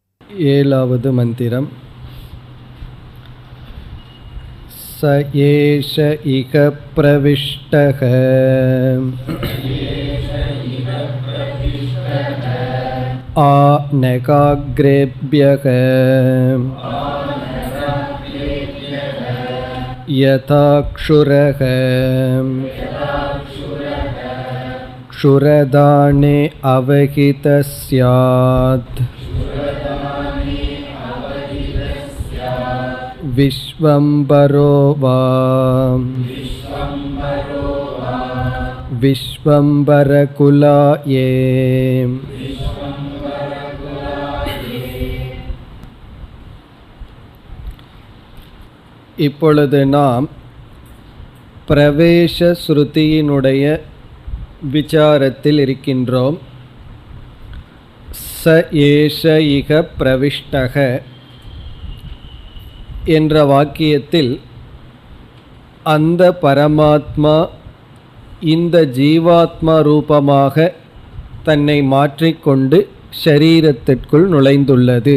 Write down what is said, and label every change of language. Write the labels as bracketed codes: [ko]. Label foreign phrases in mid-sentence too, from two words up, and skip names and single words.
[ta] ஏழாவது மந்திரம். [sa] स एष इह प्रविष्टः आनकाग्रेभ्यः यथा क्षुरः क्षुरदाने अवहितः स्यात् विश्वम्भरो वा विश्वम्भरकुलाये [ta] இப்பொழுது நாம் பிரவேச ஸ்ருதியினுடைய விசாரத்தில் இருக்கின்றோம். [sa] स एष इह प्रविष्टः [ta] என்ற வாக்கியத்தில் அந்த பரமாத்மா இந்த ஜீவாத்மா ரூபமாக தன்னை மாற்றிக்கொண்டு ஷரீரத்திற்குள் நுழைந்துள்ளது.